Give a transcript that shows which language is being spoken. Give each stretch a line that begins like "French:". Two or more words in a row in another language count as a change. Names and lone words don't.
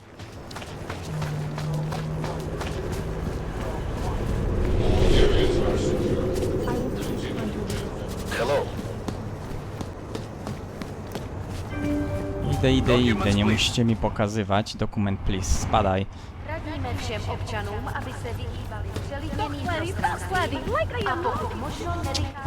Polish: Idę, nie musicie mi pokazywać. Dokument, please, spadaj.
Czech: Radíme všem občanům, aby se vyhýbali přelidněným prostranstvím a pokud možno nenechali...